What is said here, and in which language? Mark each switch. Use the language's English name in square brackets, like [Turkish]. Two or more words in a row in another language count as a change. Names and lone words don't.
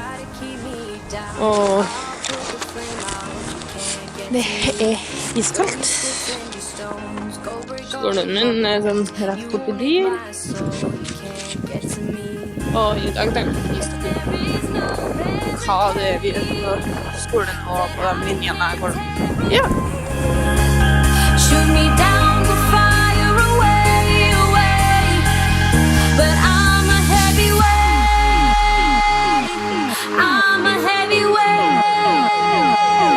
[Norwegian] Og det er iskaldt. Skolen min er sånn rett borti dyr. Og i dag tenkte jeg hva det er vi gjør på skolen og på de linjene jeg går. Ja. [English] Shoot me down to fire away, away. But I'm a heavyweight. I'm a heavyweight.